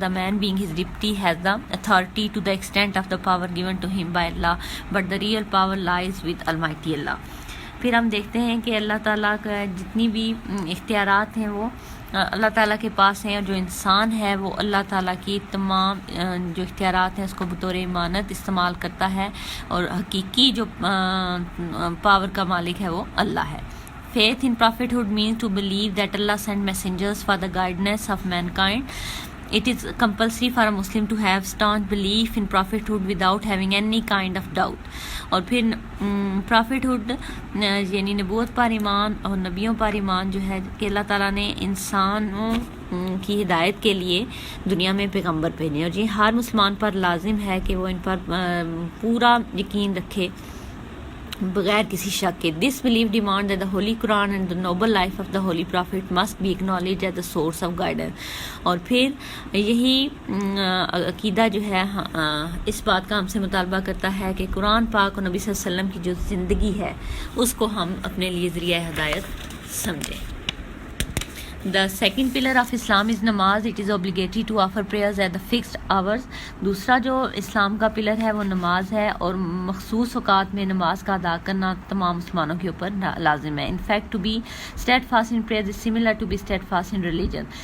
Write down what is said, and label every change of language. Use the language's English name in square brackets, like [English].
[English] The man being his deputy has the authority to the extent of the power given to him by Allah, but the real power lies with Almighty Allah. [Urdu] پھر ہم دیکھتے ہیں کہ اللہ تعالیٰ کا جتنی بھی اختیارات ہیں وہ اللہ تعالیٰ کے پاس ہیں، اور جو انسان ہے وہ اللہ تعالیٰ کی تمام جو اختیارات ہیں اس کو بطور امانت استعمال کرتا ہے، اور حقیقی جو پاور کا مالک ہے وہ اللہ ہے. [English] Faith in prophethood means to believe that Allah sent messengers for the guidance of mankind. It is compulsory for a Muslim to have staunch belief in prophethood without having any kind of doubt. [Urdu] اور پھر prophethood یعنی نبوت پر ایمان اور نبیوں پر ایمان جو ہے کہ اللہ تعالیٰ نے انسانوں کی ہدایت کے لیے دنیا میں پیغمبر بھیجے، اور یہ ہر مسلمان پر لازم ہے کہ وہ ان پر پورا یقین رکھے بغیر کسی شک کے. [English] This belief demands that the Holy Quran and the noble life of the Holy Prophet must be acknowledged as the source of guidance. [Urdu] اور پھر یہی عقیدہ جو ہے اس بات کا ہم سے مطالبہ کرتا ہے کہ قرآن پاک اور نبی صلی اللہ علیہ وسلم کی جو زندگی ہے اس کو ہم اپنے لیے ذریعہ ہدایت سمجھیں. [English] The second pillar of Islam is namaz. It is obligatory to offer prayers at the fixed hours. [Urdu] دوسرا جو اسلام کا پلر ہے وہ نماز ہے، اور مخصوص اوقات میں نماز کا ادا کرنا تمام مسلمانوں کے اوپر لازم ہے. [English] In fact, to be steadfast in prayers is similar to be steadfast in religion.